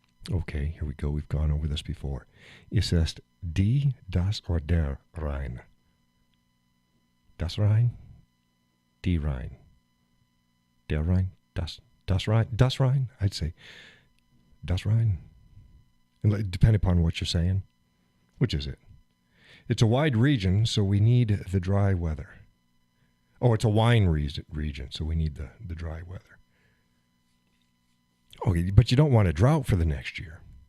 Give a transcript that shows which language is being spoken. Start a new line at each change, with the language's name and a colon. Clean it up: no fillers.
English: Okay, here we go. We've gone over this before.
German: Es ist die, das oder der Rhein. Das Rhein, die Rhein. Der Rhein, das Rhein, das Rhein.
English: I'd say das Rhein. And depending upon what you're saying, which is it? It's a wide region, so we need the dry weather. Oh, it's a wine region, so we need the dry weather. Okay, but you don't want a drought for the next year.